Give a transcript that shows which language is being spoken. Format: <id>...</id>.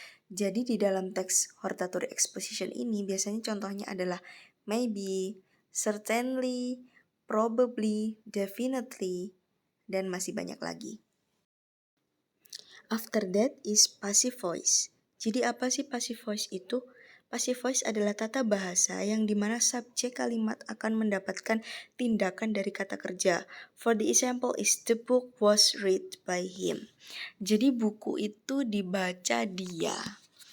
<id>Jadi di dalam teks hortatory exposition ini biasanya contohnya adalah maybe, certainly, probably, definitely, dan masih banyak lagi.</id> <en>After that is passive voice.</en> <id>Jadi apa sih passive voice itu? Passive voice adalah tata bahasa yang dimana subjek kalimat akan mendapatkan tindakan dari kata kerja.</id> <en>For the example is the book was read by him.</en> <id>Jadi buku itu dibaca dia.</id>